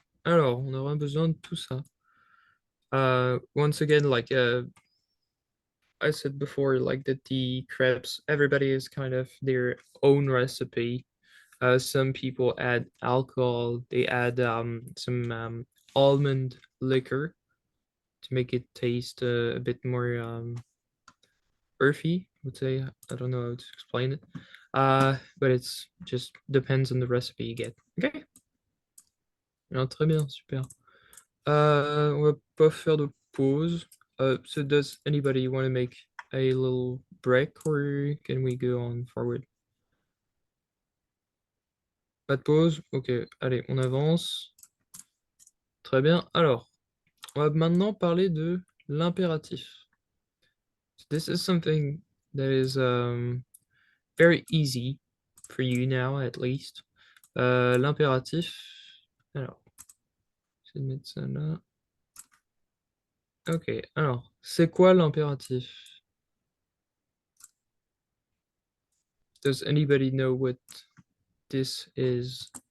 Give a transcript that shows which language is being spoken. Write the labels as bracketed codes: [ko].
[fr] Alors, on aura besoin de tout ça. [en] Once again, like I said before, like that the crepes, everybody is kind of their own recipe. Some people add alcohol, they add some almond liquor. to make it taste a bit more earthy, I would say. I don't know how to explain it. But it's just depends on the recipe you get. Okay. [fr] Alors, très bien, super. On va pas faire de pause. [en] So does anybody want to make a little break or can we go on forward? [fr] Pas de pause? Ok, allez, on avance. Très bien. Alors, on va maintenant parler de l'impératif. [en] This is something that is very easy for you now, at least. [fr] L'impératif. Alors, je vais mettre ça là. Ok, alors, c'est quoi l'impératif? [en] Does anybody know what this is?